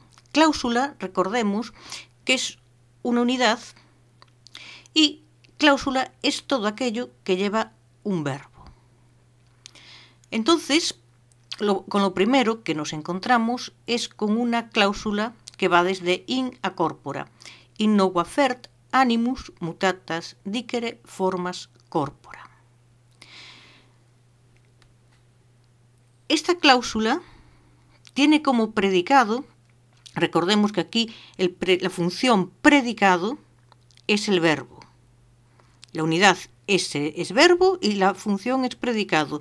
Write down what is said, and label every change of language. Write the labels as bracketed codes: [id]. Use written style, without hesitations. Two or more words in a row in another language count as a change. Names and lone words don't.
[es] Cláusula, recordemos, que es una unidad y cláusula es todo aquello que lleva un verbo. Entonces, con lo primero que nos encontramos es con una cláusula que va desde in a corpora. [la] In nova fert animus mutatas dicere formas corpora. [es] Esta cláusula tiene como predicado, recordemos que aquí la función predicado es el verbo. La unidad es verbo y la función es predicado.